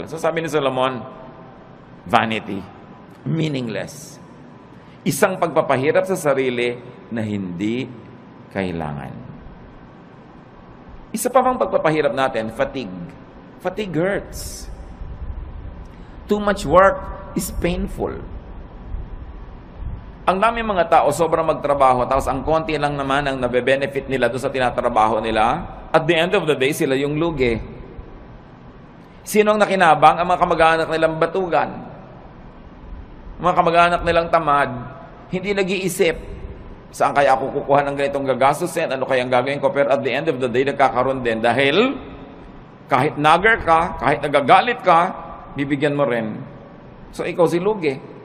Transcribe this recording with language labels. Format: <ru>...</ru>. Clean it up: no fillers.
<tl>So sabi ni Solomon,</tl> <en>vanity, meaningless.</en> <tl>Isang pagpapahirap sa sarili na hindi kailangan. Isa pa bang pagpapahirap natin, fatigue.</tl> <en>Fatigue hurts. Too much work is painful.</en> <tl>Ang dami mga tao sobrang magtrabaho, tapos ang konti lang naman ang nabe-benefit nila doon sa tinatrabaho nila.</tl> <en>At the end of the day,</en> <tl>sila yung lugi. Sino ang nakinabang? Ang mga kamag-anak nilang batugan. mga kamag-anak nilang tamad, hindi nag-iisip, saan kaya ako kukuha ng ganitong gagastusin, ano kaya ang gagawin ko, pero</tl> <en>at the end of the day,</en> <tl>nagkakaroon din dahil kahit nagger ka, kahit nagagalit ka, bibigyan mo rin. So ikaw si lugi.</tl>